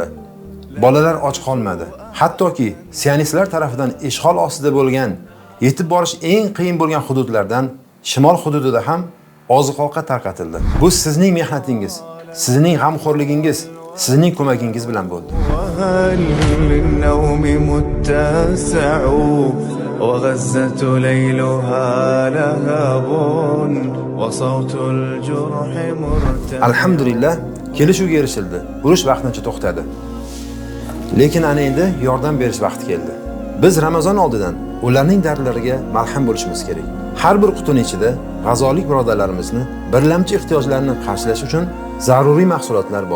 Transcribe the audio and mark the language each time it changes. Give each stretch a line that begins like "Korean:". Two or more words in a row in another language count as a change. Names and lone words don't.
Uzbek: Bolalar och qolmadi. Hattoki sionistlar tomonidan ishg'ol ostida bo'lgan, yetib borish eng qiyin bo'lgan hududlardan shimol hududida ham oziq-ovqat tarqatildi. Bu sizning mehnatingiz, sizning g'amxo'rligingiz, sizning ko'magingiz bilan bo'ldi.
Arabic: وغزة ليلها لهب وصوت الجرح مرتفع. Alhamdulillah,
Uzbek: kelishuvga erishildi. Urush vaqtincha to'xtadi. Lekin ana endi yordam berish vaqti keldi. Biz Ramazon oldidan ularning dardlariga malham bo'lishimiz kerak. Har bir qutining ichida g'azolik birodarlarimizni birlamchi ehtiyojlarini qarshilash uchun zaruriy mahsulotlar bor.